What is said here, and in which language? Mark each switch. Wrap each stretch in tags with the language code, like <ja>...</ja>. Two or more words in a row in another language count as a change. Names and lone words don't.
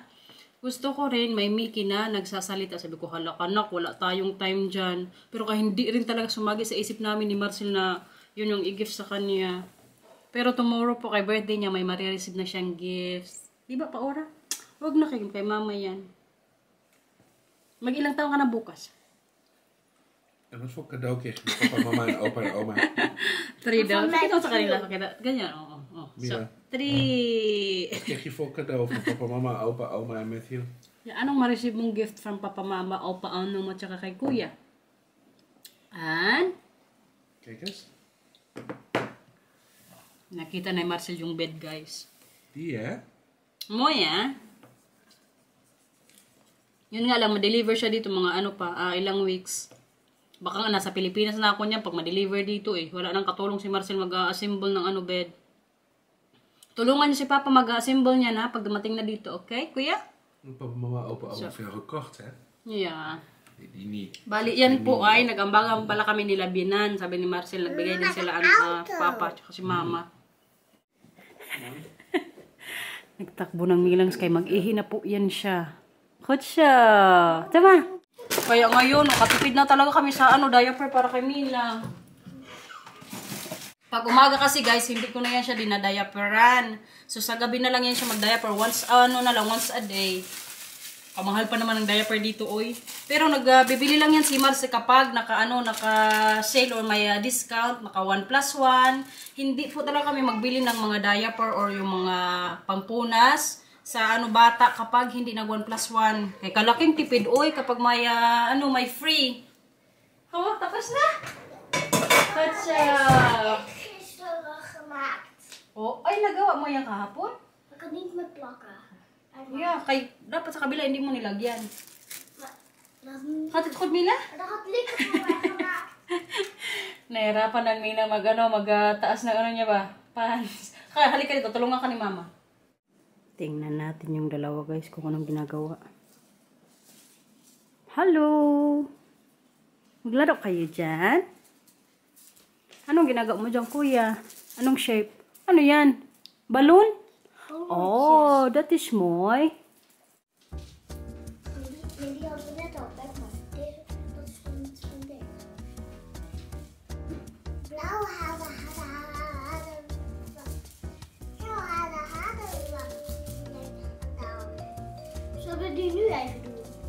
<tl>Gusto ko rin may Mickey na nagsasalita. Sabi ko, hala kanak, wala tayong time dyan. Pero kaya hindi rin talaga sumagi sa isip namin ni Marcel na yun yung i-gift sa kanya. Pero tomorrow po kay birthday niya, may marireceive na siyang gifts. Di ba, Paora? Huwag na kay Mama yan. Mag-ilang taon ka na bukas?</tl> <nl>En wat voor cadeau kreeg je van papa, mama en opa en oma?</nl> <tl>3 daw. Pakita mo sa kanila. Ganyan, oo.</tl> <en>So, 3.</en> <nl>Wat kreeg je voor cadeau van papa, mama, opa, oma en Matthew?</nl> <tl>Yeah, anong ma-receive mong</tl> <en>gift from</en> <tl>papa, mama, opa, mo, tsaka kay kuya?</tl> <en>And?</en> <nl>Kijk eens.</nl> <tl>Nakita na ni Marcel yung bed, guys.</tl> <nl>Die, hè? Mooi, ah.</nl> <tl>Yun nga lang, ma-deliver siya dito mga ilang weeks. Baka nga nasa Pilipinas na ako niya pag ma-deliver dito eh. Wala nang katulong si Marcel mag-assemble ng bed. Tulungan niyo si Papa mag-assemble niya na pag dumating na dito, okay, kuya?</tl> <nl>Papa, mama, opa, oma veel gekocht, hè?</nl> <en>Yeah.</en> <nl>Die niet.</nl> <tl>Bali, yan po ay nag-ambagan pala kami nila Binan. Sabi ni Marcel, nagbigay din sila Papa at si Mama. Nagtakbo ng Milang Sky. Mag-ihi na po yan siya. Kutsa! Tama! Kaya ngayon, nakatipid na talaga kami sa diaper para kay Mila. Pag umaga kasi guys, hindi ko na yan siya dinadiaperan. So sa gabi na lang yan siya mag-diaper.</tl> <en>Once a day.</en> <tl>Kamahal pa naman ng diaper dito, oy. Pero nagbibili lang yan si Marce kapag naka-sale or may discount, naka 1+1. Hindi po talaga kami magbili ng mga diaper or yung mga pampunas sa bata kapag hindi nag 1+1. Kaya kalaking tipid, oy, kapag may may free. Oh, tapos na. Katsa.</tl> <nl>Gisteren gemaakt.</nl> <tl>Oh, ay nagawa mo yan kahapon?</tl> <nl>Ik kan niet met plakken.</nl> <en>Yeah,</en> <tl>dapat sa kabila hindi mo nilagyan.</tl> <nl>Dat</nl> <tl>Katikod Mila?</tl> <nl>had Lieke voor mij gemaakt.</nl> <tl>Nahirapan ng Mila magtaas ng niya ba? Pants. Kaya halika dito, tulungan ka ni Mama. Tingnan natin yung dalawa guys kung anong ginagawa. Hello! Maglaro kayo dyan? Anong ginagawa mo dyan, kuya? Anong shape? Ano yan? Balloon?</tl> <nl>Oh, dat is mooi. Die hadden we net al. Kijk maar. Deze, dat is van deze. Blauw haren. Zullen we die nu even doen?</nl>